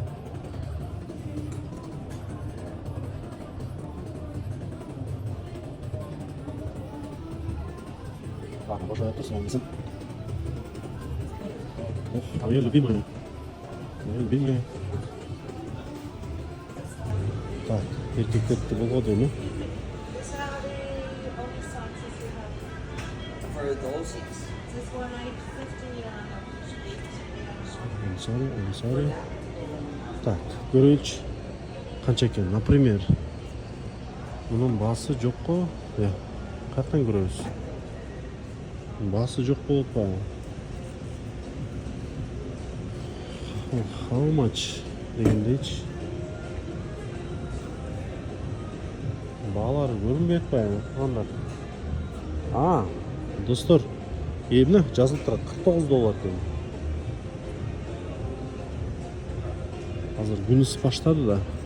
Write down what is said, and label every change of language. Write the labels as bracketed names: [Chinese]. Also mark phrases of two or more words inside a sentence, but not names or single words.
[Kyrgyz] Ладно, бошо айтырсың эмесин. [Russian] Моя любимая. [Kyrgyz] Так, эркектерди болгоду эми. [English] I'm sorry. [Kyrgyz] Так, көрөйүнчү. Канча экен? Например, мунун баасы жокко. Каяктан көрөбүз? Баасы жок болуп атпайбы? [English] How much [Kyrgyz] дегендейчи. Баалары көрүнбөй атпайбы? Кандай? Достор, эмне жазылып турат? $49 экен. Азыр күнүс баштады да.